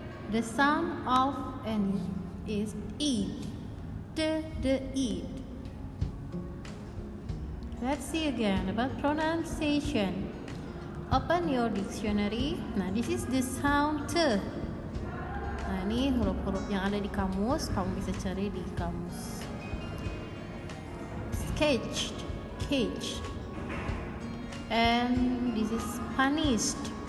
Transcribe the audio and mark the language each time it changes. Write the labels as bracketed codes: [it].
[en] The sound of ending is eat. The eat. Let's see again about pronunciation. Open your dictionary. Nah, this is the sound T. [id] Nah, ini huruf-huruf yang ada di kamus, kamu bisa cari di kamus. [en] Sketched, caged, and this is punished.